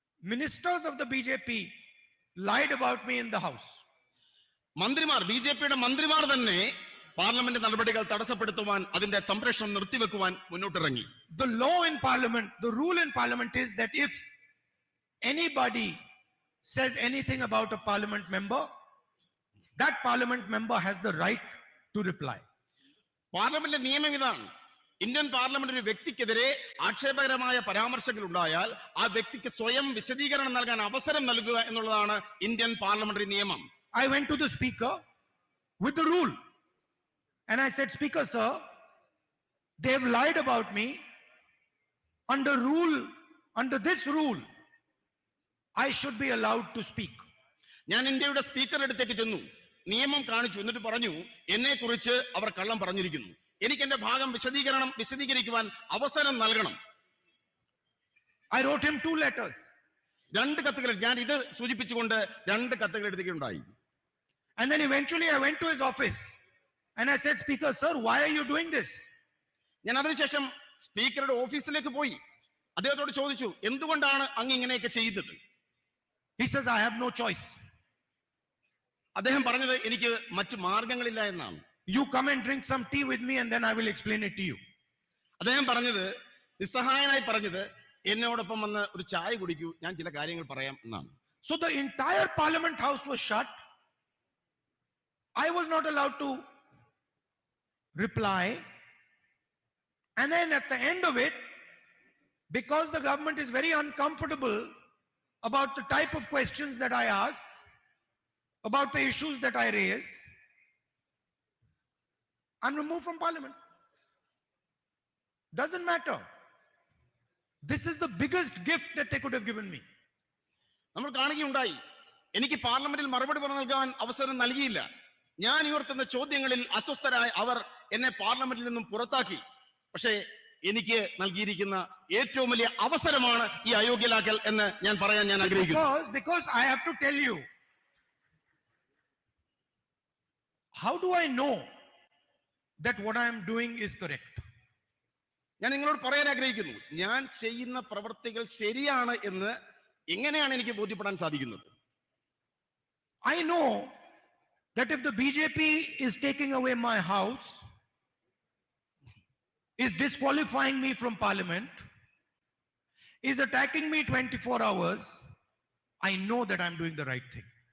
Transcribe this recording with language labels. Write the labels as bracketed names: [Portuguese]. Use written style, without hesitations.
[English] Ministers of the BJP lied about me in the house. [Malayalam] മന്ത്രിമാർ, ബിജെപിയുടെ മന്ത്രിമാർ തന്നെ പാർലമെന്റ് നടപടികൾ തടസ്സപ്പെടുത്തുവാൻ, അതിന്റെ സംരക്ഷണം നിർത്തിവെക്കുവാൻ മുന്നോട്ടിറങ്ങി. [English] The law in parliament, the rule in parliament is that if anybody says anything about a parliament member, that parliament member has the right to reply. [Malayalam] പാർലമെന്റിലെ നിയമം ഇതാണ്. ഇന്ത്യൻ പാർലമെന്റ് ഒരു വ്യക്തിക്കെതിരെ ആക്ഷേപകരമായ പരാമർശങ്ങൾ ഉണ്ടായാൽ ആ വ്യക്തിക്ക് സ്വയം വിശദീകരണം നൽകാൻ അവസരം നൽകുക എന്നുള്ളതാണ് ഇന്ത്യൻ പാർലമെന്ററി നിയമം. [English] I went to the speaker with the rule and I said, Speaker sir, they have lied about me. Under this rule I should be allowed to speak. [Malayalam] ഞാൻ ഇന്ത്യയുടെ സ്പീക്കറുടെ അടുത്തേക്ക് ചെന്നു, നിയമം കാണിച്ചു, എന്നിട്ട് പറഞ്ഞു, എന്നെ കുറിച്ച് അവർ കള്ളം പറഞ്ഞിരിക്കുന്നു, എനിക്ക് എന്റെ ഭാഗം വിശദീകരിക്കുവാൻ അവസരം നൽകണം. [English] I wrote him 2 letters. [Malayalam] 2 കത്തുകൾ, ഞാൻ ഇത് സൂചിപ്പിച്ചുകൊണ്ട് 2 കത്തുകൾ എഴുതുകയുണ്ടായി. [English] And then eventually I went to his office and I said, Speaker sir, why are you doing this? [Malayalam] ഞാൻ അതിനുശേഷം സ്പീക്കറുടെ ഓഫീസിലേക്ക് പോയി അദ്ദേഹത്തോട് ചോദിച്ചു, എന്തുകൊണ്ടാണ് അങ്ങ് ഇങ്ങനെയൊക്കെ ചെയ്തത്? [English] He says, I have no choice. [Malayalam] അദ്ദേഹം പറഞ്ഞത്, എനിക്ക് മറ്റു മാർഗങ്ങളില്ല എന്നാണ്. [English] You come and drink some tea with me and then I will explain it to you. [Malayalam] അദ്ദേഹം പറഞ്ഞത്, നിസ്സഹായനായി പറഞ്ഞത്, എന്നോടൊപ്പം വന്ന് ഒരു ചായ കുടിക്കൂ, ഞാൻ ചില കാര്യങ്ങൾ പറയാം എന്നാണ്. [English] So the entire parliament house was shut. I was not allowed to reply. And then at the end of it, because the government is very uncomfortable about the type of questions that I ask, about the issues that I raise, I'm removed from parliament. Doesn't matter. This is the biggest gift that they could have given me. [Malayalam] നമ്മൾ കാണുകയുണ്ടായി, എനിക്ക് പാർലമെന്റിൽ മറുപടി നൽകാൻ അവസരം നൽകിയില്ല. ഞാൻ ഉയർത്തുന്ന ചോദ്യങ്ങളിൽ അസ്വസ്ഥരായ അവർ എന്നെ പാർലമെന്റിൽ നിന്നും പുറത്താക്കി. പക്ഷേ എനിക്ക് നൽകിയിരിക്കുന്ന ഏറ്റവും വലിയ അവസരമാണ് ഈ അയോഗ്യലാക്കൽ എന്ന് ഞാൻ പറയാൻ ഞാൻ ആഗ്രഹിക്കുന്നു. [English] Because I have to tell you, how do I know that what I am doing is correct? [Malayalam] ഞാൻ നിങ്ങളോട് പറയാൻ ആഗ്രഹിക്കുന്നു, ഞാൻ ചെയ്യുന്ന പ്രവൃത്തികൾ ശരിയാണ് എന്ന് എങ്ങനെയാണ് എനിക്ക് ബോധ്യപ്പെടാൻ സാധിക്കുന്നത്? [English] I know that if the BJP is taking away my house, is disqualifying me from parliament, is attacking me 24 hours, I know that I'm doing the right thing.